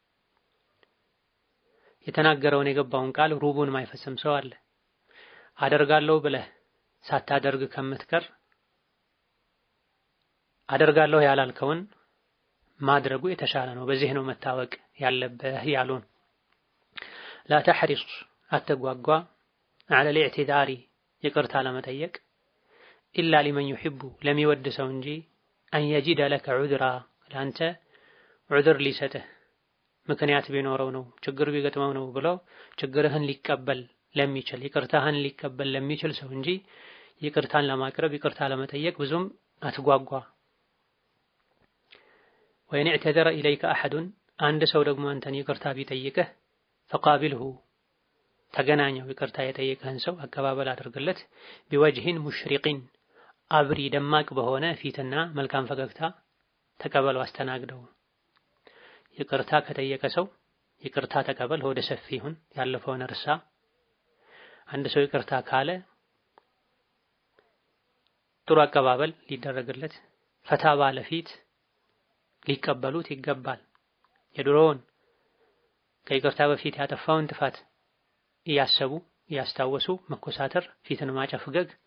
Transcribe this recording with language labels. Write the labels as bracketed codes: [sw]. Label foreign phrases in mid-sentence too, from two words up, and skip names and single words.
[am] የተናገረውን የገባውን ቃል ሩቡን ማይፈጽም ሰው አለ። አደርጋለሁ ብለህ ሳታደርግ ከምትቀር አደርጋለሁ ያላልከውን ማድረጉ የተሻለ ነው። በዚህ ነው መታወቅ ያለብህ ያሉን። [ar] لا تحرص [am] አትጓጓ [ar] على الاعتذار [am] ይቅርታ ለመጠየቅ [ar] إلا لمن يحب [am] ለሚወድ ሰው እንጂ [ar] أن يجد لك عذرا [am] ለአንተ ዑذር ሊሰጥህ ምክንያት ቢኖረው ነው ችግር ቢገጥመው ነው ብሎ ችግርህን ሊቀበል ለሚችል ይቅርታህን ሊቀበል ለሚችል ሰው እንጂ ይቅርታን ለማቅረብ ይቅርታ ለመጠየቅ ብዙም አትጓጓ። ወይን [ar] اعتذر إليك أحد [am] አንድ ሰው ደግሞ አንተን ይቅርታ ቢጠይቅህ فقابله ተገናኘው ይቅርታ የጠየቀህን ሰው አቀባበል አድርግለት [ar] بوجه مشرق [am] አብሪ ደማቅ በሆነ ፊትና መልካም ፈገግታ ተቀበሉ፣ አስተናግደው። ይቅርታ ከጠየቀ ሰው ይቅርታ ተቀበል፣ ሆደ ሰፊ ይሁን፣ ያለፈውን እርሳ። አንድ ሰው ይቅርታ ካለ ጥሩ አቀባበል ሊደረግለት፣ ፈታ ባለ ፊት ሊቀበሉት ይገባል። የድሮውን ከይቅርታ በፊት ያጠፋውን ጥፋት እያሰቡ እያስታወሱ መኮሳተር፣ ፊትን ማጨፍገግ፣